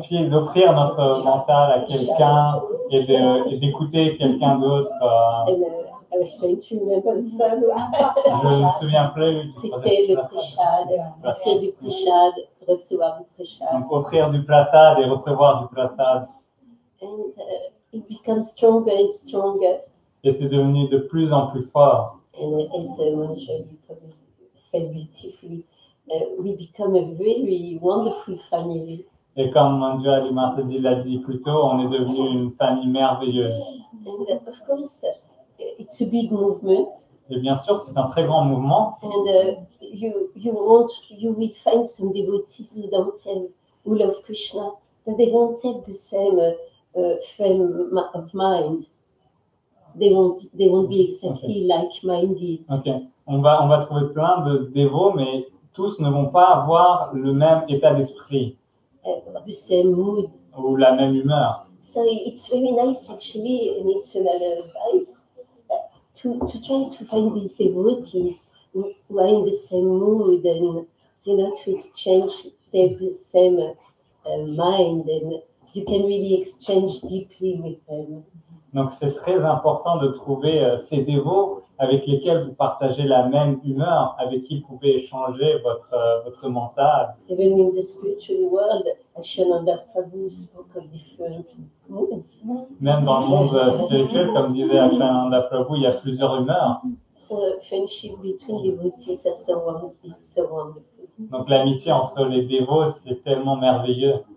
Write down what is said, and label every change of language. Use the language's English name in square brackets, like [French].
[French] D'offrir notre mental à quelqu'un et d'écouter quelqu'un d'autre. [English] I was trying to remember the third one. [French] Je ne me souviens plus. C'était le prashad, offrir du prashad, recevoir du prashad. Donc, offrir du prasad et recevoir du prasad. [English] And it becomes stronger and stronger. [French] Et c'est devenu de plus en plus fort. [English] And as Manjali said beautifully, we become a very wonderful family. [French] Et comme Manjali Martedi l'a dit plus tôt, on est devenu une famille merveilleuse. [English] And of course, it's a big movement. [French] Et bien sûr, c'est un très grand mouvement. [English] And you will find some devotees who love Krishna, but they won't have the same frame of mind. They won't be exactly like-minded. Okay. [French] On va trouver plein de dévots, mais tous ne vont pas avoir le même état d'esprit. [English] The same mood. [French] Ou la même humeur. [English] So it's very nice actually, and it's another advice, to try to find these devotees who are in the same mood and, to exchange the same mind, and you can really exchange deeply with them. [French] Donc c'est très important de trouver ces dévots avec lesquels vous partagez la même humeur, avec qui vous pouvez échanger votre mental. [English] Even in the spiritual world, Akshananda Prabhu spoke of different moods. [French] Même dans le monde spirituel, comme disait Akshananda Prabhu, il y a plusieurs humeurs. [English] So friendship between devotees is so wonderful. [French] Donc l'amitié entre les dévots, c'est tellement merveilleux.